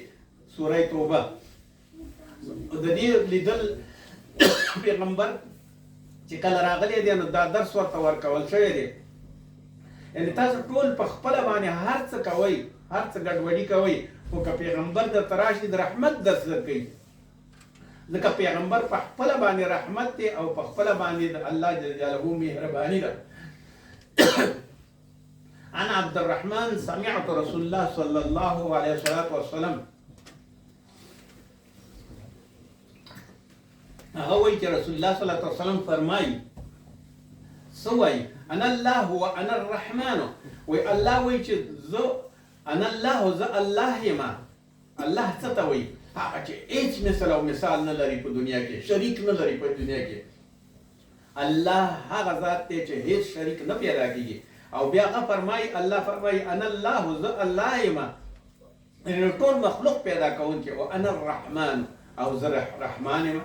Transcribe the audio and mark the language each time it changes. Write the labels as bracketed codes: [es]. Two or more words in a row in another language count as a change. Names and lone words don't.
[ps] سوره توبه د دې لیدل پیغمبر چې کله راغلی دی نو دا درس ورته ورکول شوی دی. یعنې تاسو ټول په خپله باندې هر څه کوئ هر څه ګډوډي کوئ خو که پیغمبر درته راشي د رحمت درس درکوي ځکه پیغمبر په خپله باندې رحمت دی او په خپله باندې د الله [ar] جل جلاله [ps] مهرباني ده. [ar] عن عبد الرحمن سمعت رسول الله صلى الله عليه وسلم [ps] هغه وایي چې رسول الله [ar] صلی الله علیه وسلم [ps] فرمایي څه وایي [ar] انا الله وانا الرحمن [ps] وایي الله وایي چې زه [ar] انا الله [ps] زه الله یم. الله څه ته وایي هغه چې هیڅ مثل او مثال نه لري په دنیا کې شریک نه لري په دنیا کې. الله هغه ذات دی چې هیڅ شریک نه پیدا کېږي. او بیا هغه فرمایي الله فرمایي [ar] انا الله [ps] زه الله یم یعنې ټول مخلوق پیدا کوونکی او [ar] انا الرحمن [ps] او زه رحمان یم.